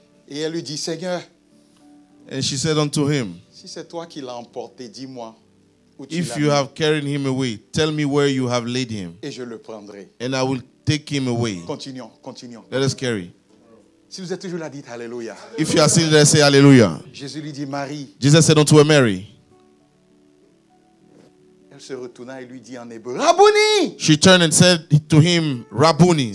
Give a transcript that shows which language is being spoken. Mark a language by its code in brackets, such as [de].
[fr] Et elle lui dit, Seigneur, [en] And she said unto him, [fr] si c'est toi qui l'as emporté, dis-moi où tu [en] If [fr] l'as [en] you [fr] mis, [en] have carried him away, tell me where you have laid him, [fr] et je le prendrai. [en] and I will take him away. [fr] Continuons, continuons. [en] Let us carry. [fr] Si vous êtes toujours là, dites Alléluia. [en] If you are still there, say hallelujah. [fr] Jésus lui dit, Marie. [en] Jesus said unto her, Mary. [fr] Elle se retourna et lui dit en hébreu, Rabouni! [en] She turned and said to him, Rabboni,